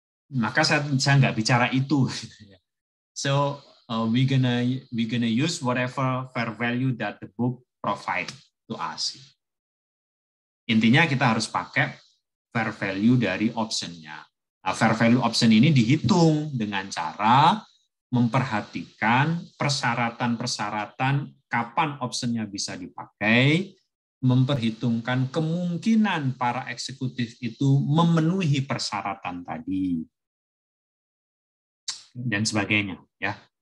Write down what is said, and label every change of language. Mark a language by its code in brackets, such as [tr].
[id] Maka saya nggak bicara itu. [en] So we gonna use whatever fair value that the book provide to us. [id] Intinya kita harus pakai fair value dari optionnya. Nah, fair value option ini dihitung dengan cara memperhatikan persyaratan-persyaratan kapan optionnya bisa dipakai, memperhitungkan kemungkinan para eksekutif itu memenuhi persyaratan tadi, dan sebagainya, ya.